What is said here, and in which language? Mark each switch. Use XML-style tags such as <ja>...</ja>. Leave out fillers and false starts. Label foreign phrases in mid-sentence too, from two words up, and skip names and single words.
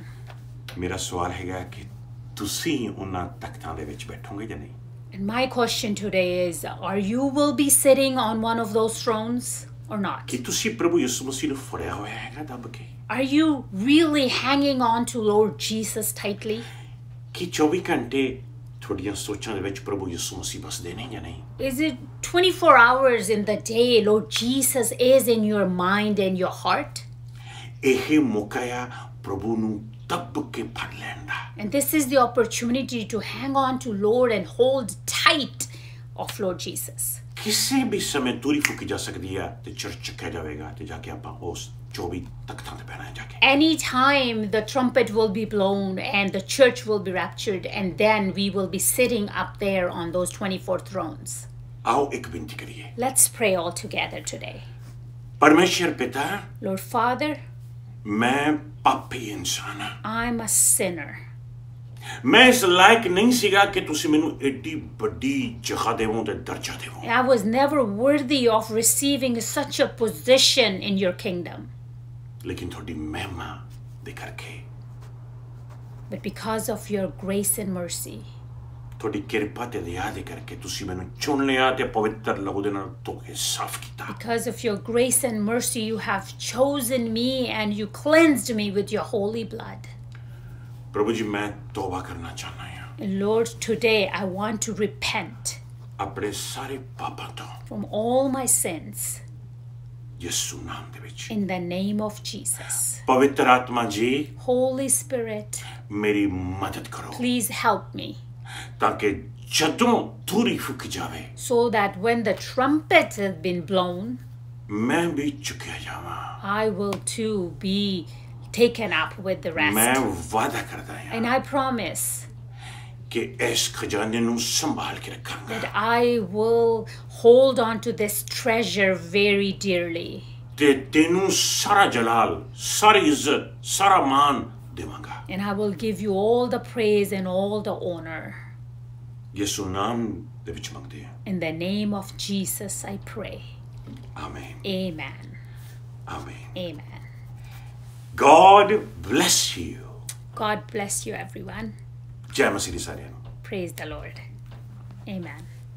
<pa>ਮੇਰਾ ਸਵਾਲ ਹੈਗਾ ਕਿ ਤੁਸੀਂ ਉਹਨਾਂ ਤਖਤਾਂ ਦੇ ਵਿੱਚ ਬੈਠੋਗੇ ਜਾਂ ਨਹੀਂ?</pa> <en>And my question today is, are you will be sitting on one of those thrones or not?</en> <pa>ਕਿ ਤੁਸੀਂ ਪ੍ਰਭੂ ਯਿਸੂ ਮਸੀਹ ਨੂੰ ਫੜਿਆ ਹੋਇਆ ਹੈਗਾ ਦੱਬ ਕੇ?</pa> <en>Are you really hanging on to Lord Jesus tightly?</en> <pa>ਕਿ 24 ਘੰਟੇ ਤੁਹਾਡੀਆਂ ਸੋਚਾਂ ਦੇ ਵਿੱਚ ਪ੍ਰਭੂ ਯਿਸੂ ਮਸੀਹ ਬਸਦੇ ਨੇ ਜਾਂ ਨਹੀਂ?</pa> <en>Is it 24 hours in the day Lord Jesus is in your mind and your heart?</en> <pa>ਇਹ ਮੌਕਾ ਆ ਪ੍ਰਭੂ ਨੂੰ ਦੱਬ ਕੇ ਫੜ ਲੈਣ ਦਾ।</pa> <en>And this is the opportunity to hang on to Lord and hold tight of Lord Jesus.</en> <pa>ਕਿਸੇ ਵੀ ਸਮੇਂ ਤੂਰੀ ਫੂਕੀ ਜਾ ਸਕਦੀ ਆ ਤੇ ਚਰਚ ਚੱਕਿਆ ਜਾਵੇਗਾ ਤੇ ਜਾ ਕੇ ਆਪਾਂ ਉਸ 24 ਤਖਤਾਂ ਤੇ ਬਹਿਣਾ ਜਾ ਕੇ।</pa> <en>Anytime the trumpet will be blown and the church will be raptured, and then we will be sitting up there on those 24 thrones.</en> <pa>ਆਓ ਇੱਕ ਬੇਨਤੀ ਕਰੀਏ।</pa> <en>Let's pray all together today.</en> <pa>ਪਰਮੇਸ਼ਰ ਪਿਤਾ,</pa> <en>Lord Father,</en> <pa>ਮੈਂ ਪਾਪੀ ਇਨਸਾਨ ਹਾਂ।</pa> <en>I'm a sinner.</en> <pa>ਮੈਂ ਇਸ ਲਾਇਕ ਨਹੀਂ ਸੀਗਾ ਕਿ ਤੁਸੀਂ ਮੈਨੂੰ ਏਡੀ ਵੱਡੀ ਜਗ੍ਹਾ ਦੇਵੋ ਤੇ ਦਰਜਾ ਦੇਵੋ।</pa> <en>I was never worthy of receiving such a position in your kingdom.</en> <pa>ਲੇਕਿਨ ਤੁਹਾਡੀ ਮਹਿਮਾ ਦੇ ਕਰਕੇ,</pa> <en>But because of your grace and mercy,</en> <pa>ਤੁਹਾਡੀ ਕਿਰਪਾ ਤੇ ਦਇਆ ਦੇ ਕਰਕੇ ਤੁਸੀਂ ਮੈਨੂੰ ਚੁਣ ਲਿਆ ਤੇ ਪਵਿੱਤਰ ਲਹੂ ਦੇ ਨਾਲ ਧੋ ਕੇ ਸਾਫ਼ ਕੀਤਾ।</pa> <en>because of your grace and mercy, you have chosen me and you cleansed me with your holy blood.</en> <pa>ਪ੍ਰਭੂ ਜੀ, ਮੈਂ ਤੋਬਾ ਕਰਨਾ ਚਾਹੁੰਦਾ ਹਾਂ।</pa> <en>And Lord, today I want to repent</en> <pa>ਆਪਣੇ ਸਾਰੇ ਪਾਪਾਂ ਤੋਂ</pa> <en>from all my sins</en> <pa>ਯਿਸੂ ਨਾਮ ਦੇ ਵਿੱਚ।</pa> <en>in the name of Jesus.</en> <pa>ਪਵਿੱਤਰ ਆਤਮਾ ਜੀ,</pa> <en>Holy Spirit,</en> <pa>ਮੇਰੀ ਮਦਦ ਕਰੋ</pa> <en>please help me</en> <pa>ਤਾਂ ਕਿ ਜਦੋਂ ਧੂਰੀ ਫੁੱਕ ਜਾਵੇ</pa> <en>so that when the trumpet has been blown,</en> <pa>ਮੈਂ ਵੀ ਚੁੱਕਿਆ ਜਾਵਾਂ।</pa> <en>I will too be taken up with the</en> <pa>ਮੈਂ</pa> <en>rest.</en> <pa>ਵਾਅਦਾ ਕਰਦਾ ਹਾਂ</pa> <en>And I promise</en> <pa>ਕਿ ਇਸ ਖਜ਼ਾਨੇ ਨੂੰ ਸੰਭਾਲ ਕੇ ਰੱਖਾਂਗਾ</pa> <en>that I will hold on to this treasure very dearly.</en> <pa>ਤੇ ਤੈਨੂੰ ਸਾਰਾ ਜਲਾਲ, ਸਾਰੀ ਇੱਜ਼ਤ, ਸਾਰਾ ਮਾਣ ਦੇਵਾਂਗਾ।</pa> <en>And I will give you all the praise and all the honor.</en> <pa>ਯਿਸੂ ਨਾਮ ਦੇ ਵਿੱਚ ਮੰਗਦੇ ਹਾਂ।</pa> <en>In the name of Jesus, I pray.</en> <pa>ਆਮੀਨ।</pa> <en>Amen.</en> <pa>ਆਮੀਨ।</pa> <en>Amen. God bless you। God bless you, everyone.</en> <pa>ਜੈ ਮਸੀਹ ਦੀ ਸਾਰਿਆਂ ਨੂੰ।</pa> <en>Praise the Lord. Amen.</en>